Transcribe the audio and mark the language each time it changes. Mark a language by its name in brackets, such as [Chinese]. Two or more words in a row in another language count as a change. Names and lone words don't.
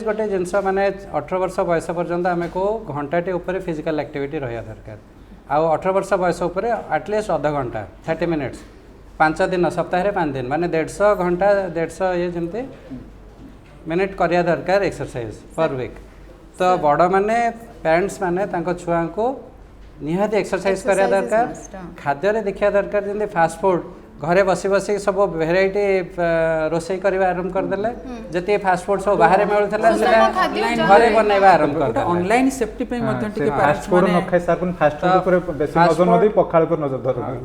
[Odia] ଗୋଟେ ଜିନିଷ ମାନେ 18 ବର୍ଷ ବୟସ ପର୍ଯ୍ୟନ୍ତ ଆମେ କେଉଁ ଘଣ୍ଟାଟେ ଉପରେ [English] physical activity [Odia] ରହିବା ଦରକାର ଆଉ 18 ବର୍ଷ ବୟସ ଉପରେ ଆଟଲିଷ୍ଟ ଅଧଘଣ୍ଟା 30 ମିନିଟ୍ସ 5 ଦିନ ସପ୍ତାହରେ 5 ଦିନ ମାନେ 150 ଘଣ୍ଟା 150 ଇଏ ଯେମିତି ମିନିଟ୍ କରିବା ଦରକାର [English] exercise per week [Odia] ତ ବଡ଼ମାନେ ପ୍ୟାରେଣ୍ଟସ୍ ମାନେ ତାଙ୍କ ଛୁଆଙ୍କୁ ନିହାତି ଏକ୍ସରସାଇଜ୍ କରିବା [English] Exercise is [Odia] ଦରକାର must, ହଁ। ଖାଦ୍ୟରେ ଦେଖିବା ଦରକାର ଯେମିତି [English] fast food [Odia] ଘରେ ବସି ବସି ସବୁ ଭେରାଇଟି ରୋଷେଇ କରିବା ଆରମ୍ଭ କରିଦେଲେ ଯେତିକି [English] fast food [Odia] ସବୁ ବାହାରେ ମିଳୁଥିଲା ସୁଷମ ସେଟା ଖାଦ୍ୟ ଘରେ ବନେଇବା ଆରମ୍ଭ ଗୋଟେ କରିଦେଲେ [English] online safety [Odia] ପାଇଁ ମଧ୍ୟ ଟିକେ ଫାଷ୍ଟ parents ଫୁଡ୍ ନ ମାନେ ଖାଇ ସାର୍ [English] fast food [Odia] ଉପରେ ବେଶୀ fast ନଜର ନ food- ଦେଇ ପଖାଳ ଉପରେ ନଜର ଧରନ୍ତୁ